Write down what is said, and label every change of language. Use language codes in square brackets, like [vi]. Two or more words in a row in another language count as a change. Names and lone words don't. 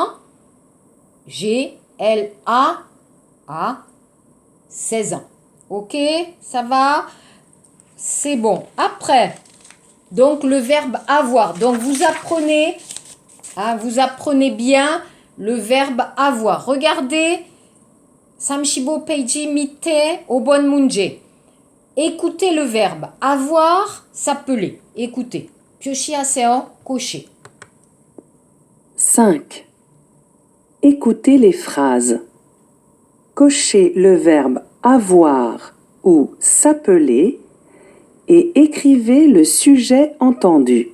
[fr] G. Elle a 16 ans. Ok, ça va? C'est bon. Après, donc le verbe avoir. Donc vous apprenez bien le verbe avoir. Regardez 35 [ko] 페이지 밑에 5번 문제. [fr] écoutez le verbe avoir, s'appeler. écoutez. [ko] 표시하세요. [fr] cocher. 5. Écoutez les phrases. Cochez le verbe avoir ou s'appeler et écrivez le sujet entendu.